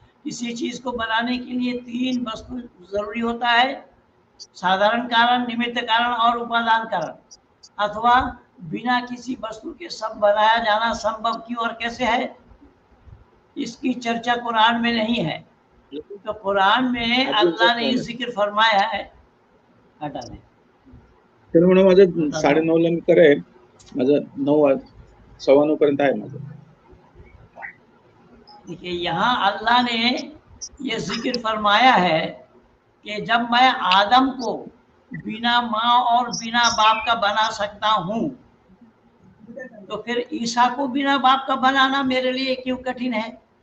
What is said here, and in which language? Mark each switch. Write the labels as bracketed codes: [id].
[hi] किसी चीज को बनाने के लिए तीन वस्तु जरूरी होता है: साधारण कारण, निमित्त कारण और उपादान कारण। अथवा बिना किसी वस्तु के सब बनाया जाना संभव क्यों और कैसे है, इसकी चर्चा कुरान में नहीं है। तो कुरान में अल्लाह ने जिक्र फरमाया है। हटा दे [mr] तर म्हणून माझं 9:30ला मी करेन, माझं 9:15 पर्यंत आहे माझं। [hi] देखिए, यहाँ अल्लाह ने ये जिक्र फरमाया है कि जब मैं आदम को बिना माँ और बिना बाप का बना सकता हूँ, तो फिर ईसा को बिना बाप का बनाना मेरे लिए क्यों कठिन है।